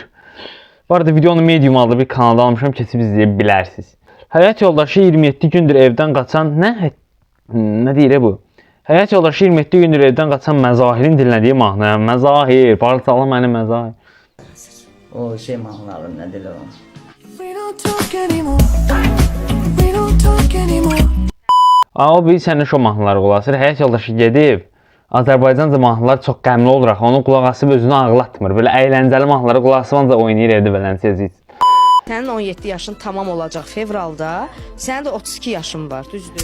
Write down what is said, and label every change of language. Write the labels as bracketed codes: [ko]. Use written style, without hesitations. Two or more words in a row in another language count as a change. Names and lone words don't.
[az] Bu arada videonu Medium adlı bir kanalda almışam. Keçib izləyə bilərsiniz. Həyat yoldaşı 27 gündür evdən qaçan nə deyir bu? Həyat yoldaşı 27 gündür evdən qaçan Məzahirin dinlədiyi mahnı. Məzahir, parçala məni Məzahir. o şey mahnıları nədir o? [en] We don't talk anymore. We don't talk anymore. [az] O bir sənin şo mahnıları qulaq asır. Həyat yoldaşı gedib Azərbaycanca mahnılar çox qəmli olur axı. Onu qulaq asıb özünü ağlatmır. Belə əyləncəli mahnıları qulaq asıb ancaq oynayır evdə belənsiz. Sənin 17 yaşın tamam olacaq fevralda. Sənin də 32 yaşın var, düzdür?